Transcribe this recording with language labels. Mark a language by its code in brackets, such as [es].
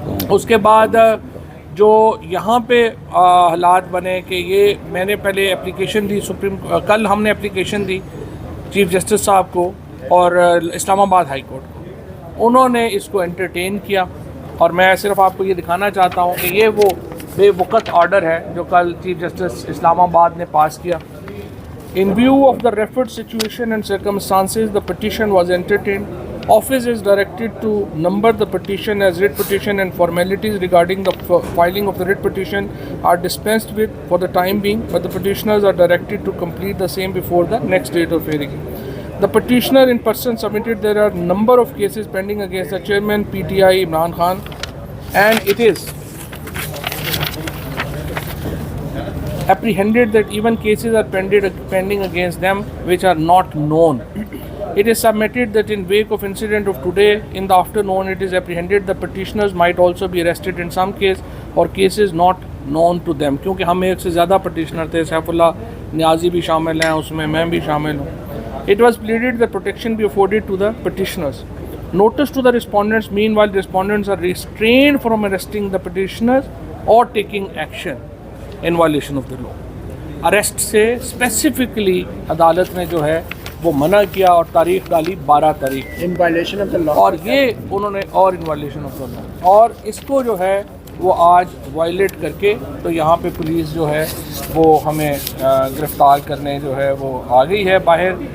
[hi] उसके बाद जो यहाँ पे हालात बने कि ये मैंने पहले एप्लीकेशन दी कल हमने एप्लीकेशन दी चीफ जस्टिस साहब को और इस्लामाबाद हाई कोर्ट को, उन्होंने इसको एंटरटेन किया और मैं सिर्फ आपको ये दिखाना चाहता हूँ कि ये वो बेवक़्त ऑर्डर है जो कल चीफ जस्टिस इस्लामाबाद ने पास किया। [en] In view of the referred situation and circumstances, the petition was entertained. Office is directed to number the petition as writ petition and formalities regarding the filing of the writ petition are dispensed with for the time being, but the petitioners are directed to complete the same before the next date of hearing. The petitioner in person submitted there are number of cases pending against the chairman PTI Imran Khan, and it is apprehended that even cases are pending against them which are not known. It is submitted that in wake of incident of today in the afternoon, it is apprehended the petitioners might also be arrested in some case or cases not known to them. [hi] क्योंकि हम एक से ज़्यादा petitioner थे, सैफुल्लाह नियाजी भी शामिल हैं उसमें, मैं भी शामिल हूँ. [en] It was pleaded that protection be afforded to the petitioners. Notice to the respondents, meanwhile respondents are restrained from arresting the petitioners or taking action in violation of the law. [hi] Arrest से specifically अदालत ने जो है वो मना किया और तारीख डाली 12 तारीख [en] in violation of the law, [hi] और ये उन्होंने और [en] in violation of the law, [hi] और इसको जो है वो आज वायलेट करके तो यहाँ पे पुलिस जो है वो हमें गिरफ्तार करने जो है वो आ गई है बाहर।